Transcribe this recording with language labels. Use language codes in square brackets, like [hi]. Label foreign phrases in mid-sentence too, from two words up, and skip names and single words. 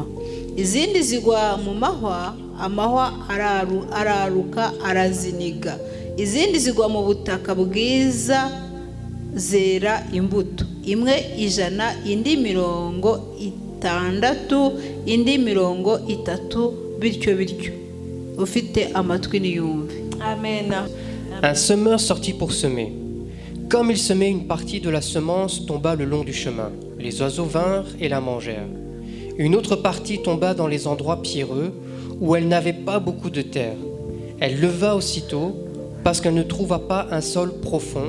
[rw] Izindi zigwa mu mahwa, amahwa araruka araziniga. Izindi zigwa mu butaka bwiza, zera imbuto, imwe 100, indi 60, indi 30, bityo bityo. Ufite amatwi niyumve. Amen. [fr] Un semeur sortit pour semer. Comme il semait, une partie de la semence tomba le long du chemin. Les oiseaux vinrent et la mangèrent. Une autre partie tomba dans les endroits pierreux où elle n'avait pas beaucoup de terre. Elle leva aussitôt parce qu'elle ne trouva pas un sol profond.